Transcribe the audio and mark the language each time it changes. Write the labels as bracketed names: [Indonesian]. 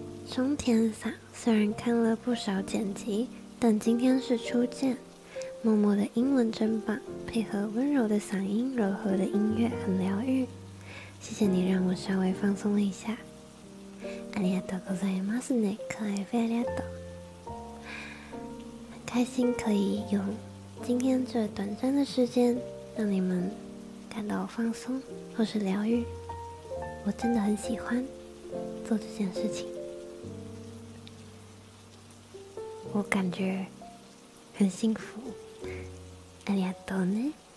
[Chinese] 中田嗓虽然看了不少剪辑，但今天是初见。默默的英文真棒，配合温柔的嗓音，柔和的音乐很疗愈。谢谢你让我稍微放松了一下。 [Japanese] ありがとうございますね，可愛非ありがとう。 [Chinese] 很开心可以用今天这短暂的时间让你们感到放松或是疗愈。我真的很喜欢做这件事情，我感觉很幸福。 [Japanese] ありがとうね。